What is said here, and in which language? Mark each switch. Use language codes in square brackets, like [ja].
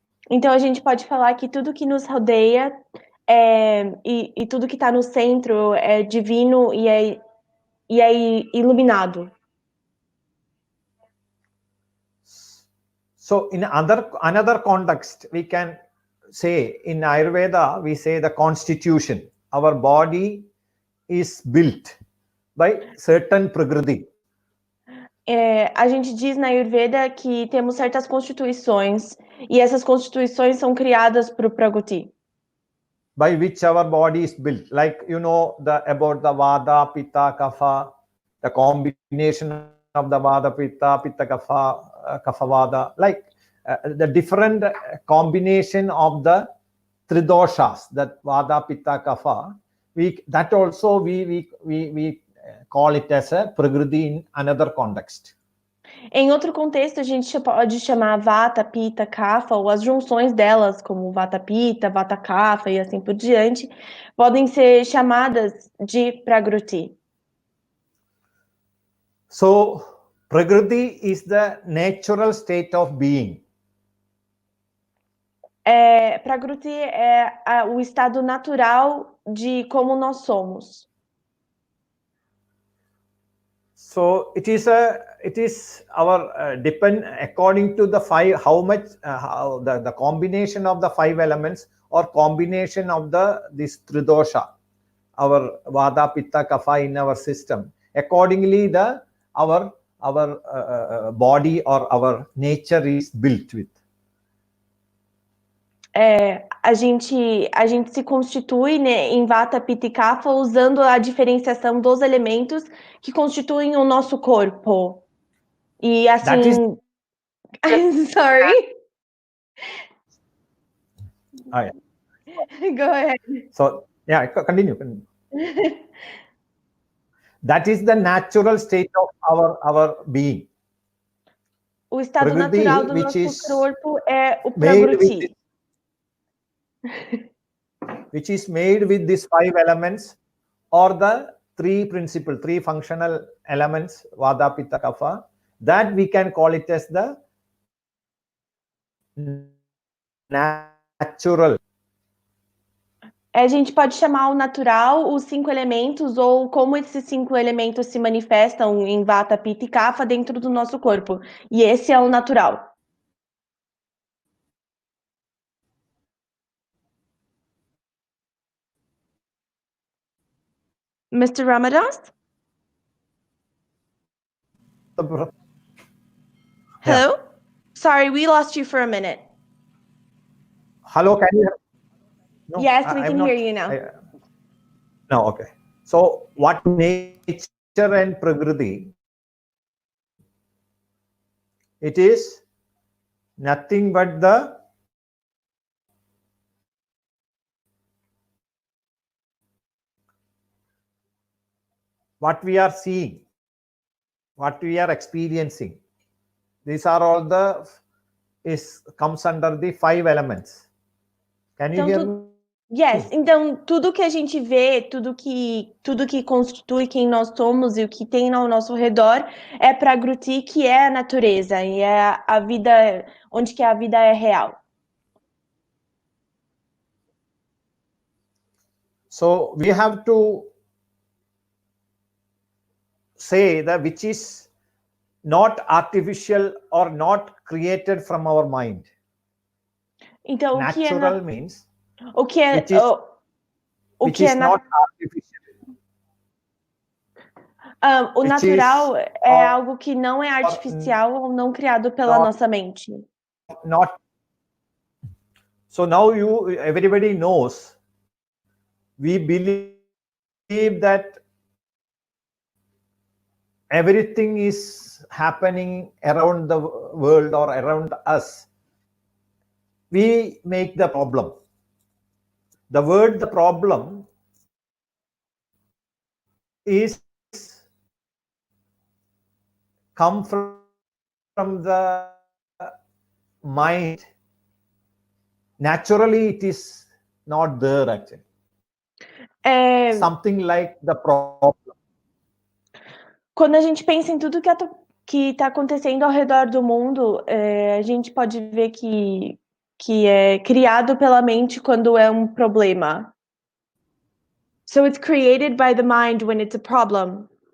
[pt] Então a gente pode falar que tudo que nos rodeia e tudo que está no centro é divino e é iluminado. [en] So in another context, we can say in Ayurveda, we say the constitution. Our body is built by certain Prakriti. [pt] A gente diz na Ayurveda que temos certas constituições e essas constituições são criadas por Prakriti. [en] By which our body is built, like about the Vata, Pitta, Kapha, the combination of the Vata, Pitta, Kapha, Kapha, Vata, like the different combination of the Tridoshas, that Vata, Pitta, Kapha. We call it as a Prakriti in another context. [pt] Em outro contexto, a gente pode chamar Vata, Pitta, Kapha, ou as junções delas, como Vata, Pitta, Vata, Kapha e assim por diante, podem ser chamadas de Prakriti. [en] So, Prakriti is the natural state of being. [pt] Prakriti é o estado natural de como nós somos. [en] So it is our depend according to the five, how much how the combination of the five elements or combination of this tridosha, our Vata, Pitta, Kapha in our system. Accordingly, our body or our nature is built with. [pt] A gente se constitui, né, em Vata, Pitta e Kapha usando a diferenciação dos elementos que constituem o nosso corpo. E assim... [en] I'm sorry. Oh, yeah. Go ahead. So, yeah, continue. That is the natural state of our being. [pt] O estado Prakriti, natural do nosso corpo é o Prakriti. [en] which is made with these 5 elements or the 3 functional elements, Vata, Pitta, Kapha, that we can call it as the natural. [pt] A gente pode chamar o natural os 5 elementos ou como esses 5 elementos se manifestam em Vata, Pitta e Kapha dentro do nosso corpo. E esse é o natural. [en] Mr. Ramdas? Yeah. Hello? Sorry, we lost you for a minute. Hello, can you hear? No, Yes, we can hear you now. No, okay. So what nature and Prakriti, it is nothing but what we are seeing, what we are experiencing. These are all comes under the 5 elements. Can you hear me? [pt] Yes, então tudo que a gente vê, tudo que constitui quem nós somos e o que tem ao nosso redor é Prakriti, que é a natureza e é a vida, onde que a vida é real. [en] So we have to say that which is not artificial or not created from our mind. [pt] Então [en] Natural means [pt] o que é [en] which is, which is not artificial. [pt] O natural é algo que não é artificial ou não criado pela nossa mente. [en] Not. So now everybody knows. We believe that everything is happening around the world or around us. We make the problem. The word the problem is come from the mind. Naturally, it is not there actually. Something like the problem. [pt] Quando a gente pensa em tudo que está acontecendo ao redor do mundo, a gente pode ver que é criado pela mente quando é um problema. [en] So it's created by the mind when it's a problem.